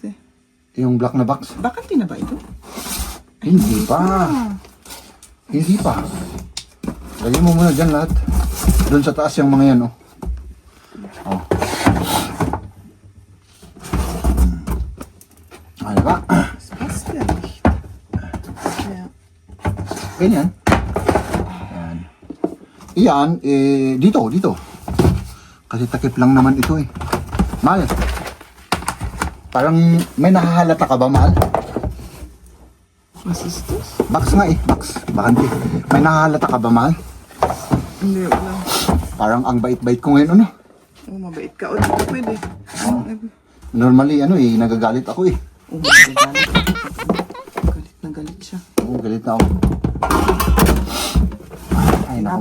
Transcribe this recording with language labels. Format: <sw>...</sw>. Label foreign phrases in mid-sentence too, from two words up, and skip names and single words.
<tl>yung black na box. Bakante na ba ito? Hindi pa. Hindi pa. Lagyan mo muna dyan lahat. Doon sa taas yung mga yan, oh. Oh. Ano ba?</tl> <de>Passt ja nicht. Ja.</de> <tl>Ganyan. Yan. Iyan, dito. Kasi takip lang naman ito, eh. Mahal. Parang may nakahalata ka ba, mahal?</tl> <de>Was ist das?</de> <tl>Box nga, eh. Box. Bakante. May nakahalata ka ba, mahal? Hindi, wala. Parang ang bait-bait ko ngayon, ano? Oh, mabait ka. O, dito pwede. Normally, nagagalit ako, eh. Oh, galit. Galit na galit siya. Oo, galit na ako. Ay, naku.</tl>